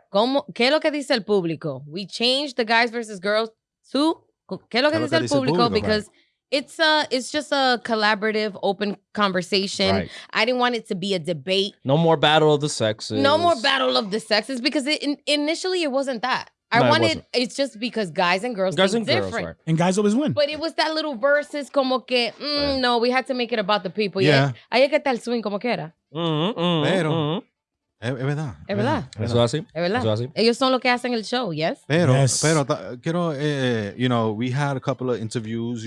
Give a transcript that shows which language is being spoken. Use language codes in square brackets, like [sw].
[es] ¿Qué es lo que dice el público? [en] We changed the guys versus girls to [es] ¿qué es lo que dice el público? [en] Because it's just a collaborative, open conversation. Right. I didn't want it to be a debate. No more battle of the sexes. No more battle of the sexes because initially it wasn't that. No, it I wanted wasn't. it's just because guys and girls Guys think and girls, different. right. And guys always win. But it was that little verses [es] como que no, [en] we had to make it about the people. Yeah. [es] Ahí es que está el swing como quiera. Pero- Es verdad. Es verdad. Eso es así. Es verdad. Eso es así. Ellos son los que hacen el show, yes? Pero [en] Yes. [es] quiero, [en] we had a couple of interviews.